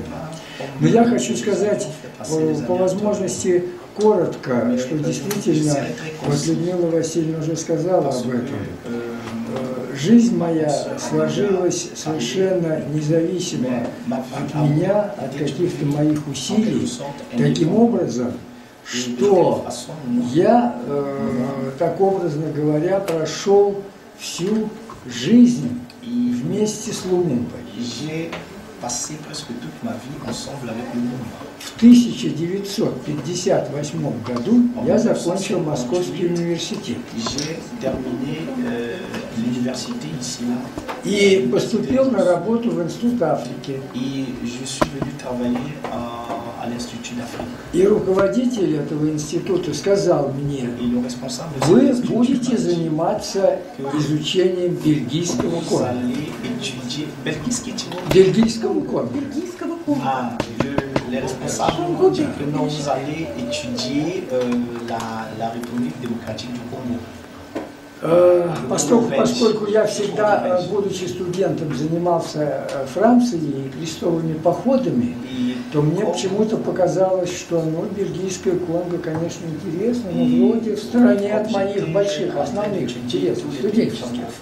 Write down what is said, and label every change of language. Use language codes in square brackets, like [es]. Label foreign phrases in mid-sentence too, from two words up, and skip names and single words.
[ru] Но я хочу сказать по возможности коротко, что действительно, вот Людмила Васильевна уже сказала об этом, жизнь моя сложилась совершенно независимо от меня, от каких-то моих усилий, таким образом, что я, так образно говоря, прошел всю жизнь вместе с Лумумбой. [fr] Passé presque toute ma vie ensemble avec le monde. [ru] В 1958 году я закончил Московский университет. И поступил на работу в Институт Африки. И руководитель этого института сказал мне: вы будете заниматься изучением бельгийского конга. Бельгийского конга. [fr] Les responsables ont dit que nous allons étudier la République démocratique du Congo. [ru] Поскольку я всегда, будучи студентом, занимался Францией и крестовыми походами, то мне почему-то показалось, что бельгийское Конго, конечно, интересно, но вроде в стороне от моих больших основных интересов студенческих.